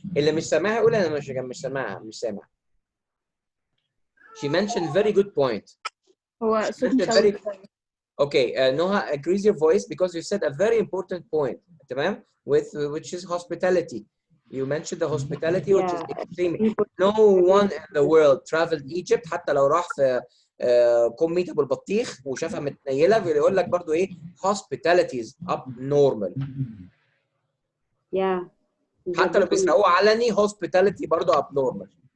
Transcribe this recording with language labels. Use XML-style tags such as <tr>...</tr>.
<ar>اللي مش سامعها يقول انا مش سامعها، مش سامع.</ar> <en>She mentioned very good point.</en> <ar>هو صوت مشوش.</ar> <en>Okay, Noha agrees your voice because you said a very important point. تمام? Which is hospitality. You mentioned the hospitality, which is extremely. No one in the world traveled Egypt</en> <ar>حتى لو راح في كمية ابو البطيخ وشافها متنيلة بيقول لك برضه ايه</ar> <en>hospitality is abnormal. Yeah.</en> <ar>حتى لو بيسرقوه علني hospitality برضه abnormal.</ar>